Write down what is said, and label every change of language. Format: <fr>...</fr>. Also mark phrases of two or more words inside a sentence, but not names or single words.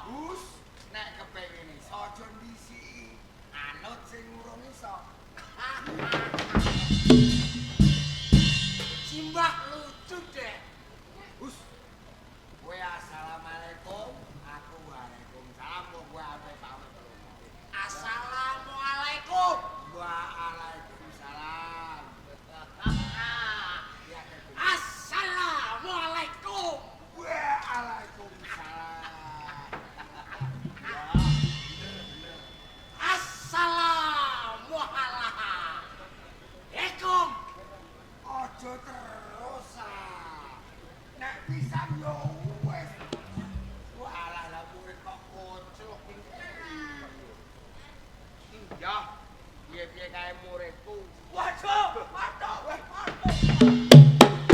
<jv>Gus, nek kepengin iso aja ndisiki. Anut sing urung iso. Simbah lucu deh. Gus. Kowe assalamualaikum, aku waalaikumsalam, kowe ape pamit. Assalamualaikum. Waalaikumsalam. Assalamualaikum. Waalaikumsalam. Assalamualaikum. Aja terus ah. Nek pisan yo wis. Walah lah murid kok kocok iki. Ya, piye-piye kae muridku. Waduh, waduh, waduh.</jv>